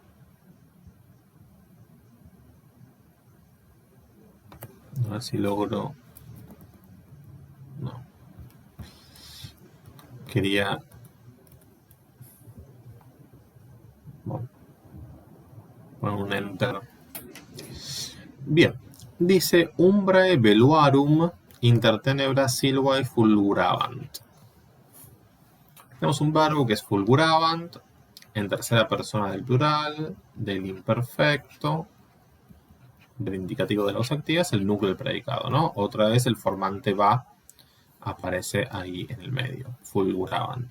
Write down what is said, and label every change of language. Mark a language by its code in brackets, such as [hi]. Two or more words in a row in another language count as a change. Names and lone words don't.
[es] A ver si logro... no. Quería... bueno. Poner un enter. Bien. Dice [la] umbrae veluarum intertenebra silvae fulgurabant. [es] Tenemos un verbo que es fulgurabant, en tercera persona del plural, del imperfecto, del indicativo de la voz activa, es el núcleo del predicado, ¿no? Otra vez el formante va aparece ahí en el medio, fulgurabant.